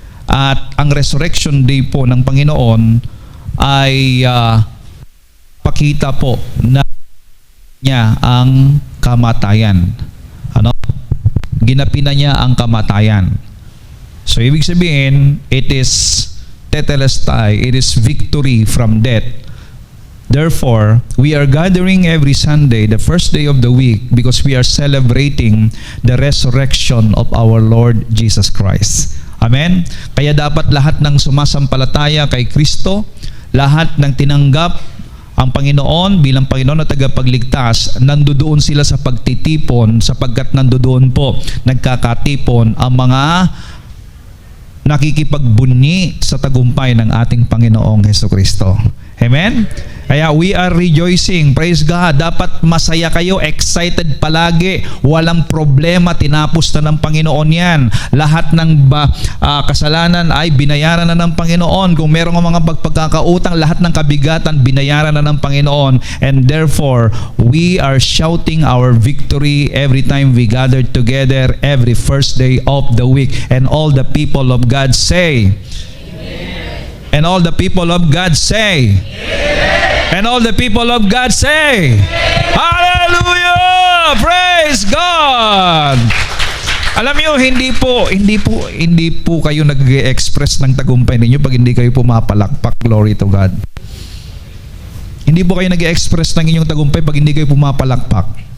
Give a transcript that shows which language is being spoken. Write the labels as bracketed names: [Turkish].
[Filipino] At ang resurrection day po ng Panginoon ay pakita po na niya ang kamatayan. Ano? Ginapi na niya ang kamatayan. So ibig sabihin, [English] it is tetelestai, it is victory from death. Therefore, we are gathering every Sunday, the first day of the week, because we are celebrating the resurrection of our Lord Jesus Christ. Amen? [Filipino] Kaya dapat lahat ng sumasampalataya kay Kristo, lahat ng tinanggap ang Panginoon bilang Panginoon na tagapagligtas, nandoon sila sa pagtitipon, sapagkat nandoon po nagkakatipon ang mga nakikipagbunyi sa tagumpay ng ating Panginoong Hesukristo. Amen? Kaya [English] we are rejoicing. Praise God. [Filipino] Dapat masaya kayo, excited palagi. Walang problema, tinapos na ng Panginoon yan. Lahat ng kasalanan ay binayaran na ng Panginoon. Kung merong mga pagkakautang, lahat ng kabigatan binayaran na ng Panginoon. [English] And therefore, we are shouting our victory every time we gather together every first day of the week. And all the people of God say, Amen. And all the people of God say, Amen. And all the people of God say, Hallelujah! Praise God! [Filipino] Alam niyo, hindi po kayo nag-express ng tagumpay ninyo pag hindi kayo pumapalakpak. [English] Glory to God. [Filipino] Hindi po kayo nag-express ng inyong tagumpay pag hindi kayo pumapalakpak.